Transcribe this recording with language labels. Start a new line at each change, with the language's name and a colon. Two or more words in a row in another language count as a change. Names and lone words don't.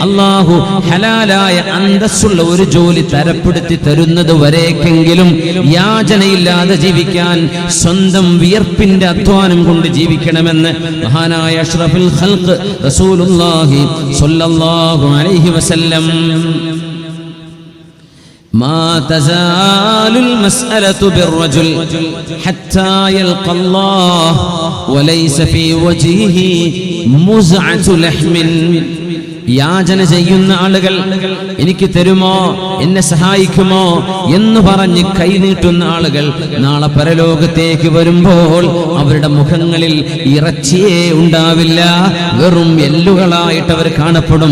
Malayalam: അല്ലാഹു ഹലാൽ ഹലാലായ അന്തസ്സുള്ള ഒരു ജോലി തരപ്പെടുത്തി തരുന്നത് വരേക്കെങ്കിലും യാചനയില്ലാതെ ജീവിക്കാൻ സ്വന്തം വിയർപ്പിന്റെ അധ്വാനം കൊണ്ട് ജീവിക്കണമെന്ന് മഹാനായ
Arabic: أشرف الخلق رسول الله صلى الله عليه وسلم. ما تزال المسألة بالرجل حتى يلقى الله وليس في وجهه مزعة لحم.
Malayalam: യാചന ചെയ്യുന്ന ആളുകൾ എനിക്ക് തരുമോ, എന്നെ സഹായിക്കുമോ എന്ന് പറഞ്ഞ് കൈനീട്ടുന്ന ആളുകൾ നാളെ പരലോകത്തേക്ക് വരുമ്പോൾ അവരുടെ മുഖങ്ങളിൽ ഇറച്ചിയേ ഉണ്ടാവില്ല, വെറും എല്ലുകളായിട്ട് അവർ കാണപ്പെടും.